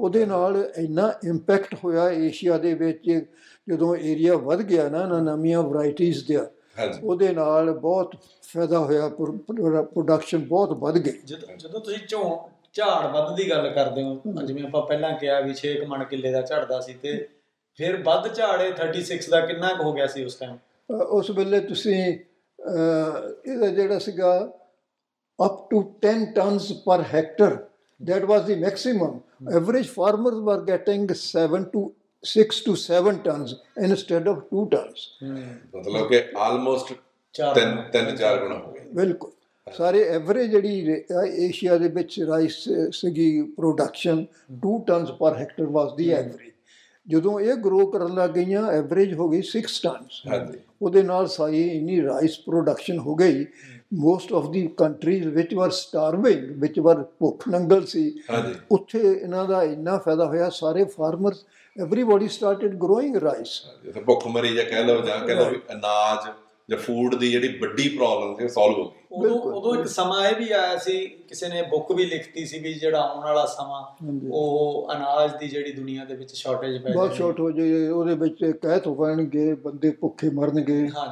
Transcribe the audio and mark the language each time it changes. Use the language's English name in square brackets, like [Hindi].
[Punjabi] ਉਹਦੇ ਨਾਲ ਇੰਨਾ ਇੰਪੈਕਟ ਹੋਇਆ ਏਸ਼ੀਆ ਦੇ ਵਿੱਚ, ਜਦੋਂ ਏਰੀਆ ਵੱਧ ਗਿਆ ਨਾ ਨਵੀਆਂ ਵਰਾਇਟੀਜ਼ ਦਾ, ਉਹਦੇ ਨਾਲ ਬਹੁਤ ਫਾਇਦਾ ਹੋਇਆ, ਪ੍ਰੋਡਕਸ਼ਨ ਬਹੁਤ ਵੱਧ ਗਈ। ਜਦੋਂ ਤੁਸੀਂ ਝਾੜ ਵੱਧ ਦੀ ਗੱਲ ਕਰਦੇ ਹੋ, ਜਿਵੇਂ ਆਪਾਂ ਪਹਿਲਾਂ ਕਿਹਾ ਵੀ 6 ਮਣ ਕਿੱਲੇ ਦਾ ਝੜਦਾ ਸੀ, ਤੇ ਫਿਰ ਵੱਧ ਝਾੜੇ 36 ਦਾ ਕਿੰਨਾ ਕੁ ਹੋ ਗਿਆ ਸੀ ਉਸ ਟਾਈਮ? ਉਸ ਵੇਲੇ ਤੁਸੀਂ ਇਹਦਾ ਜਿਹੜਾ ਸੀਗਾ [English] up to 10 tons per hectare, that was the maximum. Average farmers were getting 6 to 7 tons instead of 2 tons. [Punjabi] ਮਤਲਬ ਕਿ ਆਲਮੋਸਟ 3-4 ਗੁਣਾ ਹੋ ਗਿਆ। ਬਿਲਕੁਲ, ਸਾਰੇ ਐਵਰੇਜ ਜਿਹੜੀ ਏਸ਼ੀਆ ਦੇ ਵਿੱਚ ਰਾਈਸ ਸੀਗੀ production [English] 2 tons per hectare was the average. [Punjabi] ਜਦੋਂ ਇਹ ਗਰੋ ਕਰਨ ਲੱਗ ਗਈਆਂ ਐਵਰੇਜ ਹੋ ਗਈ 6 ਟਨਸ। ਉਹਦੇ ਨਾਲ ਸਾਰੀ ਇੰਨੀ ਰਾਈਸ ਪ੍ਰੋਡਕਸ਼ਨ ਹੋ ਗਈ। [English] most of the countries ਵਿਚ were starving, [Punjabi] ਵਿਚ ਵਰ ਭੁੱਖ ਨੰਗਲ ਸੀ, ਉੱਥੇ ਇਹਨਾਂ ਦਾ ਇੰਨਾ ਫਾਇਦਾ ਹੋਇਆ। ਸਾਰੇ farmers [English] everybody started growing rice। [Punjabi] ਭੁੱਖਮਰੀ ਜਾਂ ਕਹਿ ਲਓ, ਜਾਂ ਕਹਿ ਲਓ ਵੀ ਅਨਾਜ ਜਾਂ ਫੂਡ ਦੀ ਜਿਹੜੀ ਵੱਡੀ ਪ੍ਰੋਬਲਮ ਸੀ ਸੋਲਵ ਹੋ ਗਈ। ਉਦੋਂ ਇੱਕ ਸਮਾਂ ਇਹ ਵੀ ਆਇਆ ਸੀ, ਕਿਸੇ ਨੇ ਬੁੱਕ ਵੀ ਲਿਖਤੀ ਸੀ ਵੀ ਜਿਹੜਾ ਆਉਣ ਵਾਲਾ ਸਮਾਂ ਉਹ ਅਨਾਜ ਦੀ ਜਿਹੜੀ ਦੁਨੀਆ ਦੇ ਵਿੱਚ ਸ਼ਾਰਟੇਜ ਪੈ ਜਾਣੀ, ਬਹੁਤ ਸ਼ਾਰਟ ਹੋ ਜਾਏ, ਉਹਦੇ ਵਿੱਚ ਕਹਿ ਤੋਂ ਪੈਣਗੇ, ਬੰਦੇ ਭੁੱਖੇ ਮਰਨਗੇ।